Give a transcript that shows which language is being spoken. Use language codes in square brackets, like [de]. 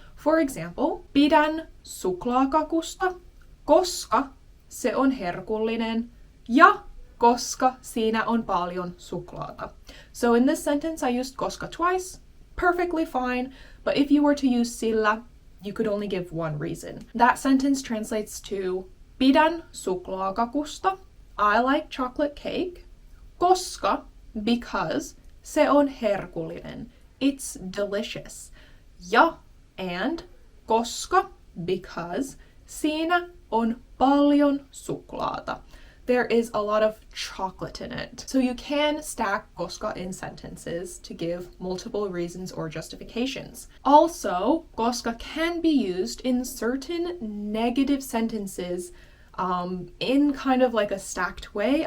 [en] For example, [fi] pidän suklaakakusta, koska se on herkullinen, ja koska siinä on paljon suklaata. [en] So in this sentence, I used koska twice, perfectly fine, but if you were to use sillä, you could only give one reason. That sentence translates to, [fi] pidän suklaakakusta, [en] I like chocolate cake, koska, because, [fi] se on herkullinen, [en] it's delicious. [fi] Ja, and, koska, because, siinä on paljon suklaata. [en] there is a lot of chocolate in it. So you can stack koska in sentences to give multiple reasons or justifications. Also, koska can be used in certain negative sentences in kind of like a stacked way.